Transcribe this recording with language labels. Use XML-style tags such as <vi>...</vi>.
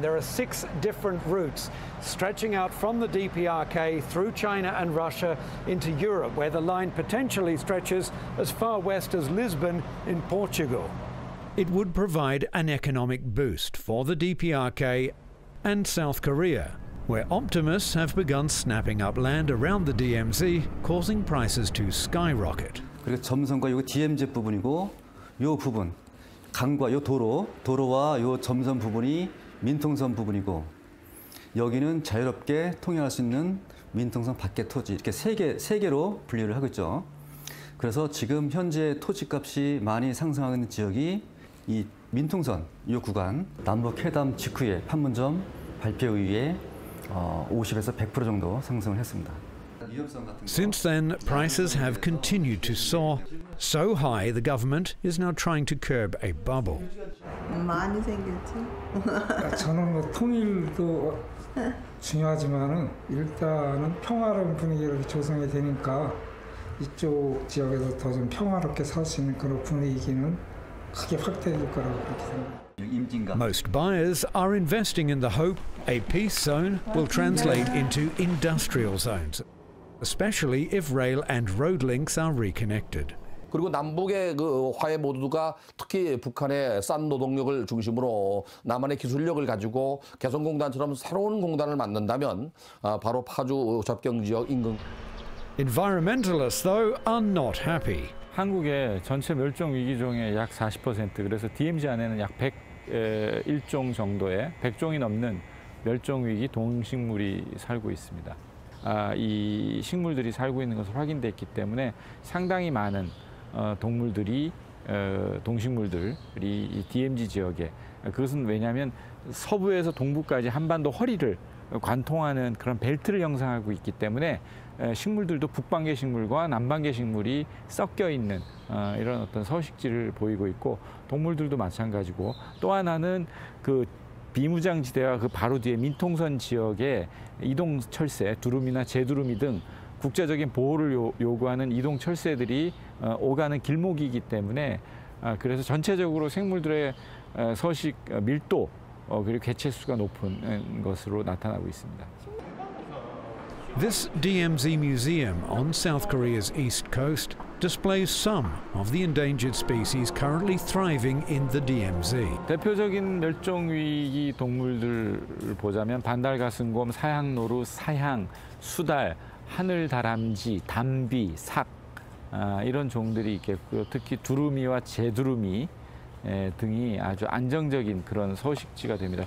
<en>There are 6 different routes stretching out from the DPRK through China and Russia into Europe, where the line potentially stretches as far west as Lisbon in Portugal. It would provide an economic boost for the DPRK and South Korea, where optimists have begun snapping up land around the DMZ, causing prices to skyrocket.</en> <ko>그리고 점선과 요 DMZ 부분이고 요 부분, 강과 요 도로와 요 점선 부분이 민통선 부분이고 여기는 자유롭게 통행할 수 있는 민통선 밖의 토지, 이렇게 세 개로 분류를 하고 있죠. 그래서 지금 현재 토지값이 많이 상승하고 있는 지역이 이 민통선 이 구간, 남북 회담 직후에 판문점 발표 이후에 50에서 100% 정도 상승을 했습니다.</ko> <en>Since then, prices have continued to soar, so high the government is now trying to curb a bubble.</en> <ko>많이 생겼지. 저는 뭐 통일도 중요하지만은 일단은 평화로운 분위기를 조성해야 되니까 이쪽 지역에서 더 좀 평화롭게 살 수 있는 그런 분위기는 크게 확대될 거라고 그렇게 생각합니다.</ko> <en>Most buyers are investing in the hope a peace zone will translate into industrial zones, especially if rail and road links are reconnected.</en> <ko>그리고 남북의 그 화해 모두가 특히 북한의 싼 노동력을 중심으로 남한의 기술력을 가지고 개성공단처럼 새로운 공단을 만든다면 바로 파주 접경지역 인근.</ko> <en>Environmentalists, though, are not happy.</en> <ko>한국의 전체 멸종 위기종의 약 40%, 그래서 DMZ 안에는 약 101종 정도의 100종이 넘는 멸종 위기 동식물이 살고 있습니다. 이 식물들이 살고 있는 것을 확인됐기 때문에 상당히 많은 동물들이 동식물들이 이 DMZ 지역에, 그것은 왜냐하면 서부에서 동부까지 한반도 허리를 관통하는 그런 벨트를 형성하고 있기 때문에 식물들도 북방계 식물과 남방계 식물이 섞여 있는 이런 어떤 서식지를 보이고 있고, 동물들도 마찬가지고, 또 하나는 그 비무장지대와 그 바로 뒤에 민통선 지역의 이동 철새, 두루미나 제두루미 등 국제적인 보호를 요구하는 이동 철새들이 오가는 길목이기 때문에 그래서 전체적으로 생물들의 서식 밀도 그리고 개체수가 높은 것으로 나타나고 있습니다.</ko> <en>This DMZ museum on South Korea's east coast displays some of the endangered species currently thriving in the DMZ.</en> <ko>대표적인 멸종위기 동물들을 보자면 반달가슴곰, 사향노루, 사향, 수달, 하늘다람쥐, 담비, 삭 이런 종들이 있겠고요. 특히 두루미와 제두루미 등이 아주 안정적인 그런 서식지가 됩니다.</ko>